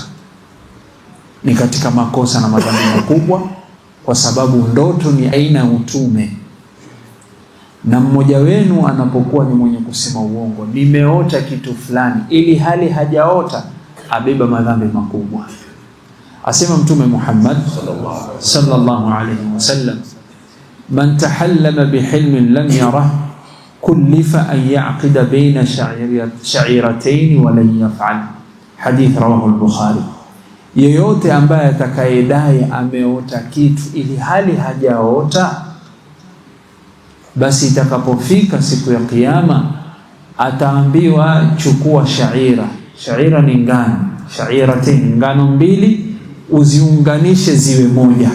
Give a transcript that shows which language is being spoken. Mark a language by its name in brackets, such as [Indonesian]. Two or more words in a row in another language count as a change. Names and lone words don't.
[Swahili] Ni katika makosa na madhambi makubwa, kwa sababu ndoto ni aina ya utume. Na mmoja wenu anapokuwa ni mwenye kusema uongo, nimeota kitu fulani, ili hali hajaota, abeba madhambi makubwa. Asema Mtume Muhammad [Arabic] صلى الله عليه وسلم، من تحلم بحلم لم يره كلف أن يعقد بين شعيرتين ولن يفعل. حديث رواه البخاري. [Swahili] Yeyote ambaye atakayedai ameota kitu ili hali hajaota, basi itakapofika siku ya Kiyama ataambiwa chukua shaira. Shaira ni ngano, sha'iratain, ngano 2 uziunganishe ziwe moja.